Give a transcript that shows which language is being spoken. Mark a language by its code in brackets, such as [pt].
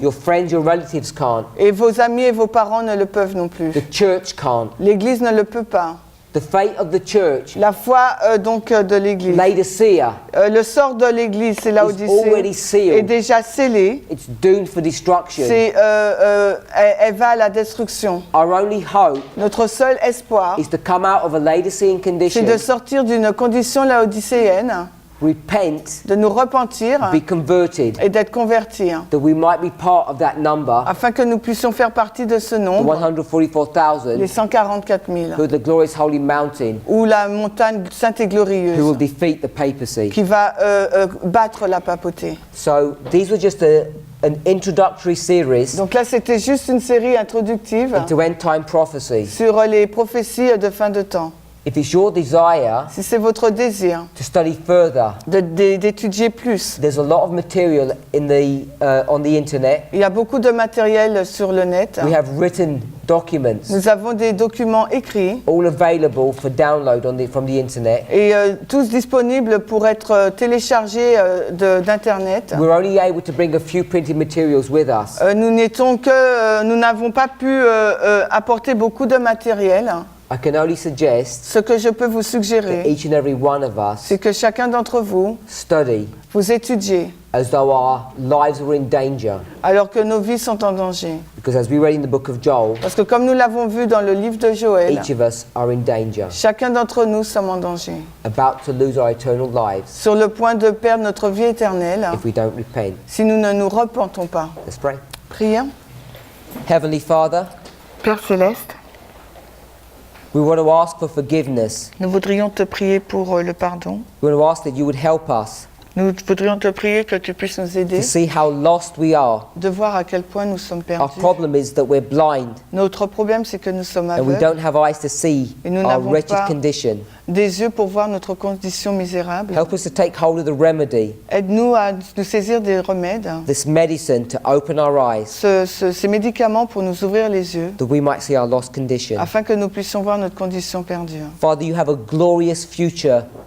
[en] Your friends, your relatives can't. [fr] Et vos amis et vos parents ne le peuvent non plus. [en] The church can't. [fr] L'Église ne le peut pas. [en] The fate of the church, [fr] La foi de l'Église. [en] Laodicea, [fr] Le sort de l'Église, c'est [en] already [fr] Laodicée, [en] sealed. [fr] est déjà scellé. [en] it's doomed for destruction. [fr] Elle va à la destruction. [en] Our only hope [fr] Notre seul espoir, [en] is to come out of a Laodicean [fr] c'est [en] condition, [fr] de sortir d'une condition laodicéenne, [en] repent, [fr] de nous repentir [en] be converted, [fr] et d'être convertis, [en] that we might be part of that number, [fr] afin que nous puissions faire partie de ce [en] the [fr] nombre, [en] 144,000, [fr] les 144 000, [en] who are the glorious holy mountain, [fr] ou la montagne sainte et [en] who [fr] glorieuse, [en] will defeat the papacy. [fr] qui va battre la papauté. [en] So these were just an introductory series [fr] Donc là, c'était juste une série introductive [en] into end time prophecy. [fr] sur les prophéties de fin de temps. [en] If it's your desire [fr] Si c'est votre désir [en] to study further, [fr] d'étudier plus, [en] there's a lot of material on the internet. [fr] il y a beaucoup de matériel sur le net. [en] We have written documents, [fr] Nous avons des documents écrits [en] all available for download from the internet. [fr] et tous disponibles pour être téléchargés d'Internet. [en] We're only able to bring a few printed materials with us. [fr] Nous n'avons pas pu apporter beaucoup de matériel. [en] I can only suggest [fr] Ce que je peux vous [en] that [fr] suggérer, [en] each and every one of us [fr] c'est que chacun d'entre vous, [en] study [fr] vous étudiez [en] as though our lives were in danger. [fr] alors que nos vies sont en danger. [en] Because as we read in the book of Joel, [fr] Parce que comme nous l'avons vu dans le livre de Joël, [en] each of us are in danger, [fr] chacun d'entre nous sommes en danger, [en] about to lose our eternal lives [fr] sur le point de perdre notre vie éternelle [en] if we don't repent. [fr] si nous ne nous repentons pas. [en] Let's pray. [fr] Prions. [en] Heavenly Father, [fr] Père Céleste, [en] we want to ask for forgiveness. [fr] nous voudrions te prier pour le pardon. [en] We want to ask that you would help us [fr] Nous voudrions te prier que tu puisses nous aider, [en] to see how lost we are. [fr] de voir à quel point nous sommes [en] Our [fr] perdus. [en] problem is that we're blind [fr] Notre problème, c'est que nous sommes [en] and we [fr] aveugles, [en] don't have eyes to see [fr] Et nous [en] our [fr] n'avons [en] wretched [fr] pas- [en] condition. [fr] des yeux pour voir notre condition misérable. [en] Help us to take hold of the remedy, [fr] Aide-nous à nous saisir des remèdes, [en] this medicine to open our eyes, [fr] ces médicaments pour nous ouvrir les yeux, [en] that we might see our lost condition. [fr] afin que nous puissions voir notre condition perdue. [en] Father, you have a glorious future